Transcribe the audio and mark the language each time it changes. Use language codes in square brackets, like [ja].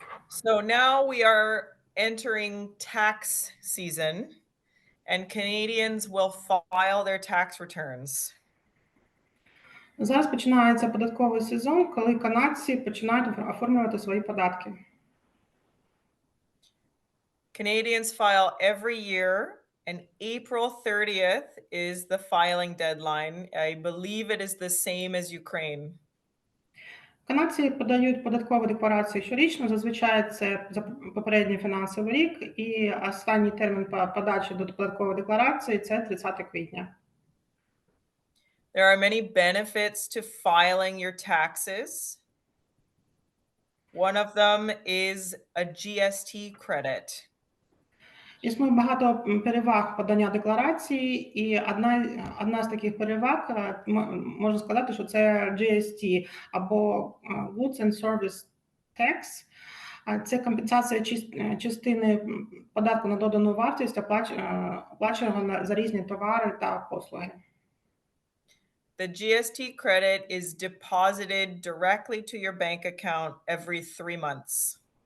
[en] So now we are entering tax season, and Canadians will file their tax returns. [uk] Зараз починається податковий сезон, коли канадці починають оформлювати свої податки. [en] Canadians file every year, and April 30th is the filing deadline. I believe it is the same as Ukraine. [uk] Канадці подають податкові декларації щорічно, зазвичай це за попередній фінансовий рік, і останній термін подачі до податкової декларації – це 30 квітня. [en] There are many benefits to filing your taxes. One of them is a GST credit. [uk] Існує багато переваг подання декларації, і одна з таких переваг, можна сказати, що це GST, або [en] Goods and Service Tax. [uk] Це компенсація частини податку на додану вартість, оплачуваного за різні товари та послуги. [en] The GST credit is deposited directly to your bank account every 3 months.